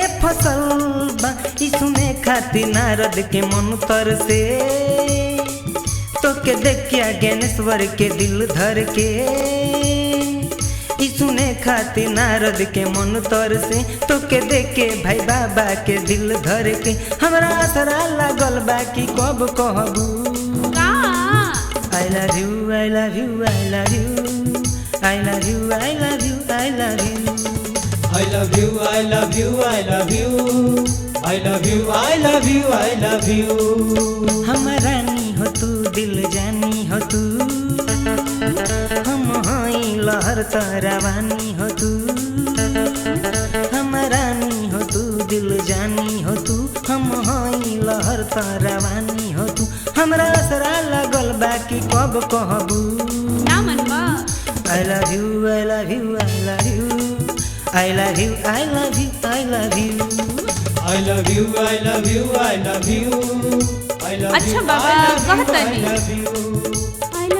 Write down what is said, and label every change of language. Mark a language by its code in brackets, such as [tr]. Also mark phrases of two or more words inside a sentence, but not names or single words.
[bho] फसल बा ई सुने खातिर नारद के मन तर से तो के देख के ज्ञानेश्वर के दिल धर के ई सुने खातिर नारद के मन तर से तो के देख के भाई बाबा के दिल धर के हमरा असरा लागल बाकी कब कहबू का [en] I love you, I love you, I love you, I love you, I love you, I love you. I love you, I love you, I love you. I love you, I love you, I love you. [bho] हम रानी हो तू दिल जानी हो तू हम हई लहर तरवानी हो तू हम रानी हो तू दिल जानी हो तू हम हई लहर तरवानी हो तू हमरा असरा लगल बाकी कब कहबू ना मनवा [en] I love you, I love you, I love you, I love you, I love you, I love you. I love you, I love you, I love you. I love [bho] अच्छा [en] you, [bho] बाबा, [en] I love you, [bho] कहता [en] I [bho] नहीं। [en] love you.